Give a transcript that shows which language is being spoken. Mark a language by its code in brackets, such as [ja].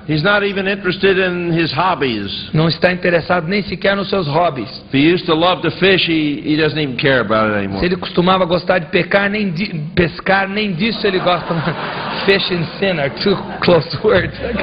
[en] He's not even interested in his hobbies. [pt] Não está interessado nem sequer nos seus hobbies. [en] If he used to love to fish, he doesn't even care about it anymore. [pt] Se ele costumava gostar de pescar, nem disso ele gosta. [en] Fish and sin are two close words.